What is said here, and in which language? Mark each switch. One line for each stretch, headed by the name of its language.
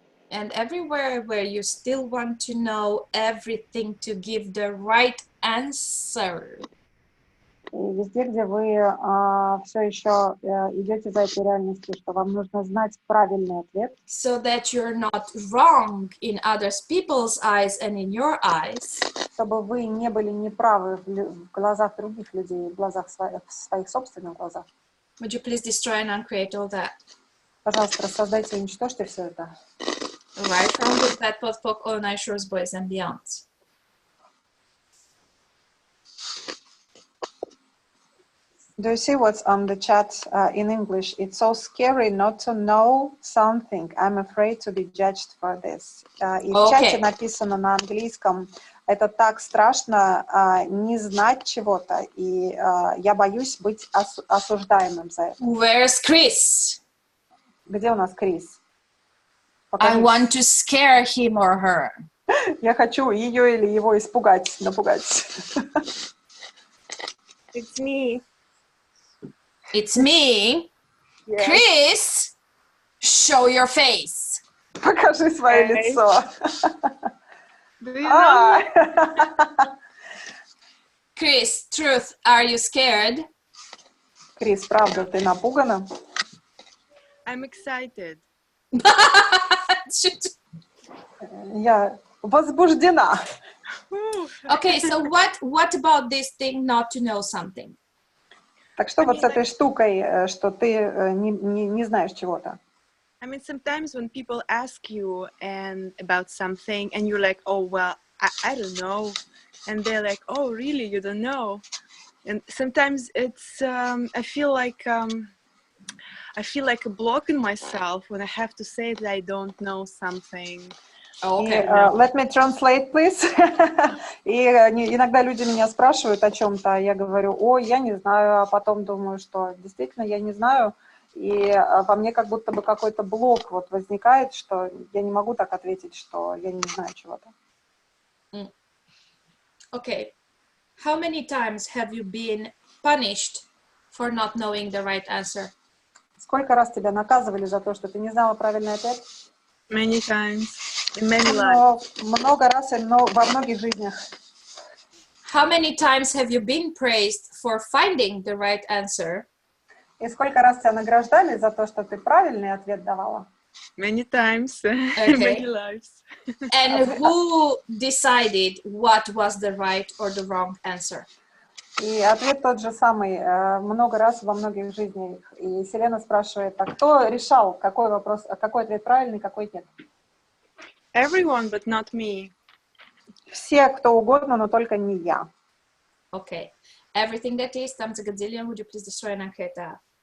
English: And everywhere where you still want to know everything to give the right answer.
Russian: И везде, где вы все еще идете за этой реальностью, что вам нужно знать правильный ответ,
English: So that you're not wrong in other people's eyes and in your eyes.
Russian: чтобы вы не были неправы в глазах других людей, в глазах в своих собственных глазах.
English: Would you please destroy and uncreate all that?
Russian: Пожалуйста, рассоздайте и уничтожьте все это.
English: Right from the Pet Pot Poke, All Night Shores, Boys and Beyond. Do you see what's on the chat in English? It's so scary not to know something. I'm afraid to be judged for this.
Russian: И в чате написано на английском, это так страшно не знать чего-то, и я боюсь быть осуждаемым за это.
English: Where's Chris?
Russian: Где у нас Крис?
English: I want to scare him or her.
Russian: Я хочу ее или его испугать, напугать.
English: It's me. It's me. Yes. Chris, show your face.
Russian: Покажи свое лицо.
English: Do you know me? Chris, truth, are you scared?
Russian: Крис, правда, ты напугана?
English: I'm excited.
Russian: Я возбуждена.
English: Okay, so what about this thing not to know something?
Russian: Так что вот с этой штукой, что ты не знаешь чего-то?
English: I mean, sometimes when people ask you about something and you're like, oh, well, I don't know. And they're like, oh, really? You don't know? And sometimes it's, I feel like a block in myself when I have to say that I don't know something. Okay. Let me translate, please.
Russian: И иногда люди меня спрашивают о чем-то, а я говорю, ой, я не знаю, а потом думаю, что действительно я не знаю, и во мне как будто бы какой-то блок вот возникает, что я не могу так ответить, что я не знаю чего-то.
English: Okay. How many times have you been punished for not knowing the right answer?
Russian: Сколько раз тебя наказывали за то, что ты не знала правильный ответ?
English: Many times, in many lives.
Russian: Много раз и во многих жизнях.
English: How many times have you been praised for finding the right answer?
Russian: И сколько раз тебя награждали за то, что ты правильный ответ давала?
English: Many times, Okay. many lives. And who decided what was the right or the wrong answer?
Russian: И ответ тот же самый много раз во многих жизнях. И Селена спрашивает, а кто решал, какой вопрос, какой ответ правильный, какой нет?
English: Everyone, but not me.
Russian: Все, кто угодно, но только не я.
English: Okay. Everything that is times a gazillion, would you please destroy and uncreate that?